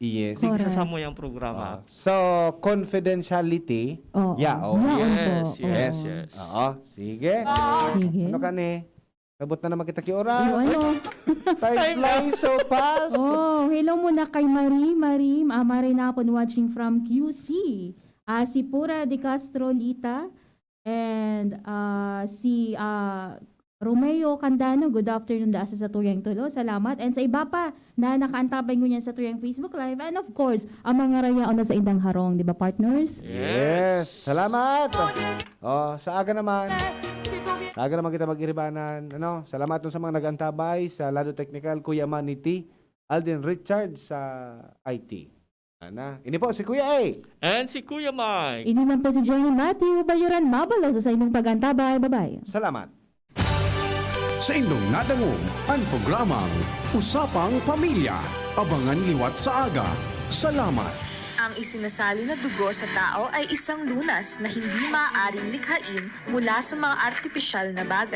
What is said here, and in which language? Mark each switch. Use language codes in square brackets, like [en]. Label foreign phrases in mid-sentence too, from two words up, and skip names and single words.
[en] Yes. [bik] Sa Samuyang programa. [en] So, confidentiality. Yes. [bik] Sige. Ano ka ni? Nabot na naman kita ki oras. [en] Time flies so fast. [tl] Hello muna kay Marie Napon [en] watching from QC. [bik] Si Pura de Castro Lita and si Romeo Candano, [en] good afternoon [bik] da sa Tuyang Tulo. Salamat. And sa iba pa na nakaantabay ko niyan sa Tuyang Facebook Live. [en] And of course, [bik] ang mga rayaon na sa Indang Harong, di ba partners? Yes. Salamat. Sa aga naman kita mag-iribanan. Salamat sa mga nag-antabay sa Lado Technical, Kuya Maniti, Alden Richard sa IT. Ini po si Kuya A. And si Kuya Mike. Ini man po si Jenny Matthew Bayuran Mabalo sa inyong pagantabay. [en] Bye-bye. [bik] Salamat. Sa inyong nadangog ang programang Usapang Pamilya. Abangan liwat sa aga. Salamat. [tl] Ang isinasali na dugo sa tao ay isang lunas na hindi maaaring likhain mula sa mga artipisyal na bagay.